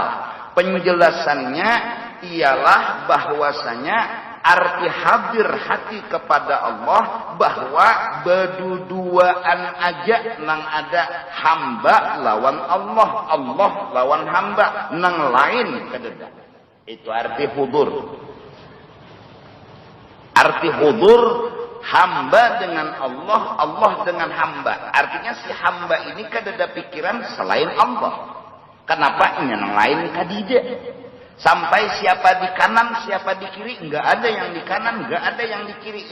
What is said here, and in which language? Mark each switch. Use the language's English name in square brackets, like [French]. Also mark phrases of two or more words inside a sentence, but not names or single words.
[Banjar] Penjelasannya ialah bahwasanya arti hadir hati kepada Allah bahwa berduaan aja nang ada hamba lawan Allah, Allah lawan hamba nang lain kededa. [Indonesian] Itu arti hudur. Arti hudur hamba dengan Allah, Allah dengan hamba. [Banjar] Artinya si hamba ini kadada pikiran selain Allah. Kenapa? Ini yang lain kadida. [Indonesian] Sampai siapa di kanan, siapa di kiri, enggak ada yang di kanan, enggak ada yang di kiri.